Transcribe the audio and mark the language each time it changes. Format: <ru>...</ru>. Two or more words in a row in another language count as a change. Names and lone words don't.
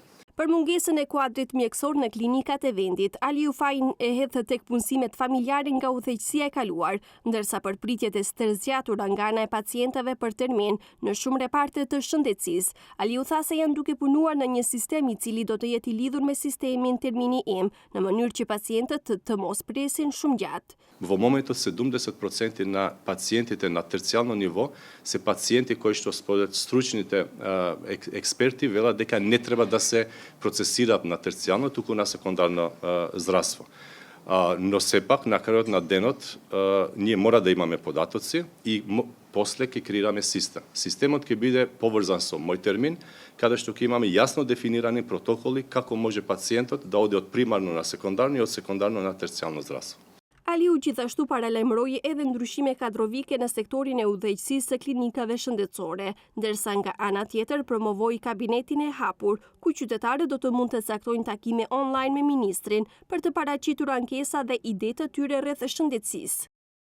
<sq>Për mungesën e kuadrit mjekësor në klinikat e vendit, Aliu Fajin e hedh tek punësimet familjare nga udhëheqësia e kaluar, ndërsa për pritjet e stërzgjatura nga ana e pacientëve për termin në shumë reparte të shëndetësisë, Aliu tha se janë duke punuar në një sistem i cili do të jetë i lidhur me sistemin termini im, në mënyrë që pacientët të mos presin shumë gjatë.</sq> <mk>Во моментот 70% на пациентите на терцијално ниво се пациенти кои што според стручните експерти велат дека не треба да се процесираат на терцијално, туку на секундарно здравство. Но сепак на крајот на денот ние мора да имаме податоци и после ќе креираме систем. Системот ќе биде поврзан со мој термин, каде што ќе имаме јасно дефинирани протоколи како може пациентот да оде од примарно на секундарно и од секундарно на терцијално здравство.</mk> <sq>Aliu gjithashtu paralajmëroi edhe ndryshime kadrovike në sektorin e udhëheqësisë së klinikave shëndetësore, ndërsa nga ana tjetër promovoi kabinetin e hapur, ku qytetarët do të mund të caktojnë takime online me ministrin për të paraqitur ankesa dhe ide të tyre rreth shëndetësisë.</sq>